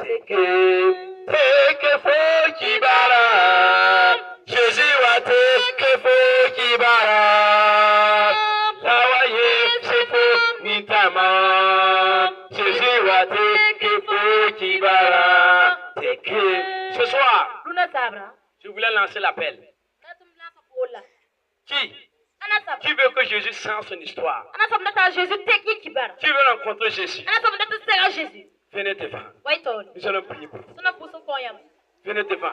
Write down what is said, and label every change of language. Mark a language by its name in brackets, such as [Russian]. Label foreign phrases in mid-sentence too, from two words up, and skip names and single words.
[French] Teke fo Kibara, Jésus wa Teke fo Kibara, la wine sefo mitama, Jésus wa Teke fo Kibara, Teke. Ce soir, je voulais lancer l'appel. Qui veut que Jésus change son histoire? Qui veut rencontrer Jésus? Venez devant. Nous allons prier pour vous. Venez devant.